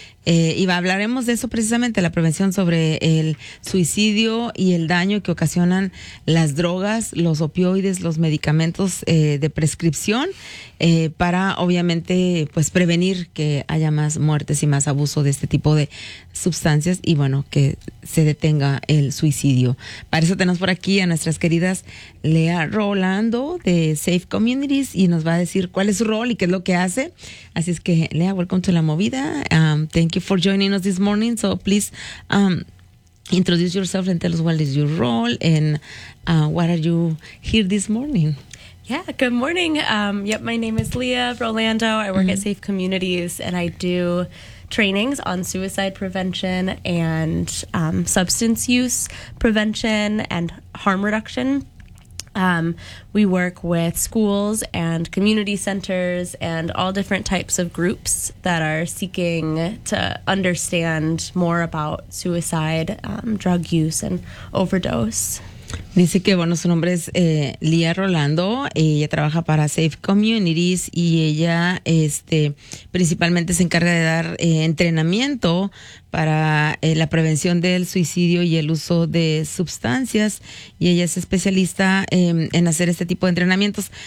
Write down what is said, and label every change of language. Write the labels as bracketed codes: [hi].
[es] Y hablaremos de eso precisamente, la prevención sobre el suicidio y el daño que ocasionan las drogas, los opioides, los medicamentos de prescripción, para obviamente pues prevenir que haya más muertes y más abuso de este tipo de sustancias y bueno, que se detenga el suicidio. Para eso tenemos por aquí a nuestras queridas Lea Rolando de Safe Communities, y nos va a decir cuál es su rol y qué es lo que hace. Así es que [en] Lea, welcome to La Movida. Thank you for joining us this morning. So please introduce yourself and tell us what is your role and what are you here this morning. Yeah, good morning. My name is Lea Rolando. I work at Safe Communities, and I do trainings on suicide prevention and substance use prevention and harm reduction. We work with schools and community centers and all different types of groups that are seeking to understand more about suicide, drug use, and overdose. [es] Dice que, bueno, su nombre es Lea Rolando, ella trabaja para Safe Communities y ella principalmente se encarga de dar entrenamiento para la prevención del suicidio y el uso de sustancias, y ella es especialista en hacer este tipo de entrenamientos.